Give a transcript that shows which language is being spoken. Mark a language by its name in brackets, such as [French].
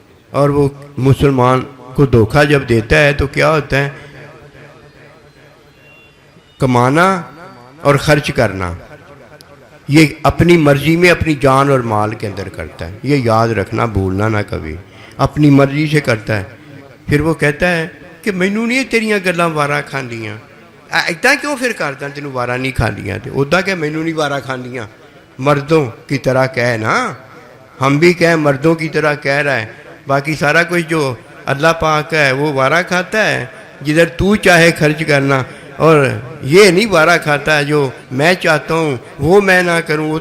[Urdu] اور وہ مسلمان کو دھوکہ جب دیتا ہے تو کیا ہوتا ہے؟ کمانا اور خرچ کرنا یہ اپنی مرضی میں اپنی جان اور مال کے اندر کرتا ہے. یہ یاد رکھنا، بھولنا نہ کبھی. اپنی مرضی سے کرتا ہے. پھر وہ کہتا ہے کہ [Punjabi] مینوں نہیں تیریاں گلاں وارا کھاندیاں. ایداں کیوں پھر کردا تینوں وارا نہیں کھاندیاں؟ تے ادا کہ مینوں نہیں وارا کھاندیاں. [Urdu] مردوں کی طرح کہہ نا، ہم بھی کہیں مردوں کی طرح کہہ رہا ہے. باقی سارا کچھ جو اللہ پاک ہے وہ وارا کھاتا ہے جدھر تو چاہے خرچ کرنا، اور یہ نہیں وارا کھاتا ہے جو میں چاہتا ہوں وہ میں نہ کروں.